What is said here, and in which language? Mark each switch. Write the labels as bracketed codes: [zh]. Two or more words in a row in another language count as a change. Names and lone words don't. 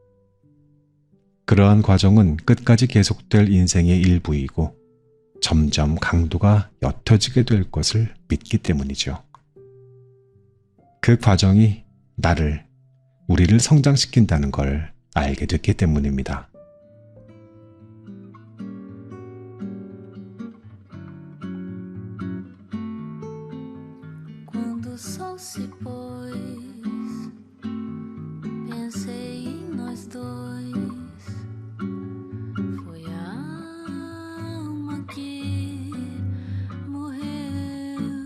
[ko] 그러한 과정은 끝까지 계속될 인생의 일부이고 점점 강도가 옅어지게 될 것을 믿기 때문이죠. 그 과정이 우리를 성장시킨다는 걸 알게 됐기 때문입니다. [pt] Quando o sol se pôs, pensei em nós dois. Foi a alma que morreu.